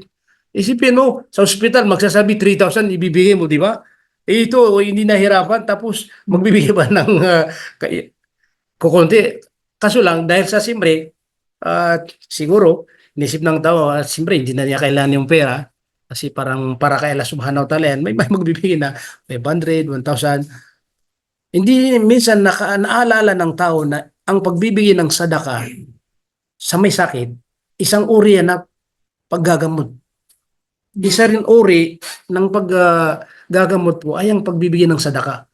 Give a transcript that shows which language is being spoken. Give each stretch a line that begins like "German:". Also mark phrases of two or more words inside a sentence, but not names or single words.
Filipino: Isipin mo, sa ospital, magsasabi 3,000, ibibigay mo, di ba? Ito, hindi nahirapan, tapos magbibigay ba ng kukunti. Kaso lang, dahil sa siyempre, siguro, inisip ng tao, siyempre, hindi na niya kailangan yung pera. Kasi parang para kay Allah
Arabic: سبحانه وتعالى
Filipino: yan, may magbibigay na 500, 1,000. Hindi minsan naalala ng tao na ang pagbibigay ng sadaka sa may sakit, isang uri yan na paggagamot. Isa rin uri ng paggagamot po ay ang pagbibigay ng sadaka.